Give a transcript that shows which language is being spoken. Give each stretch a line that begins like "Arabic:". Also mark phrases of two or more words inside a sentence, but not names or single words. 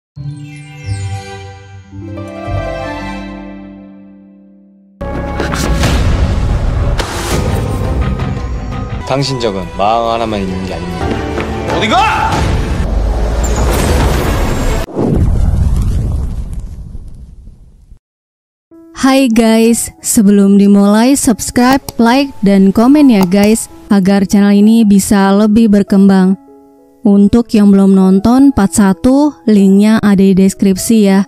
Korean: 당신 적은 마음 하나만 있는 게 아닙니다. 어디가?
Indonesian: Hai guys, sebelum dimulai subscribe, like, dan komen ya guys, agar channel ini bisa lebih berkembang. Untuk yang belum nonton part 1, linknya ada di deskripsi ya.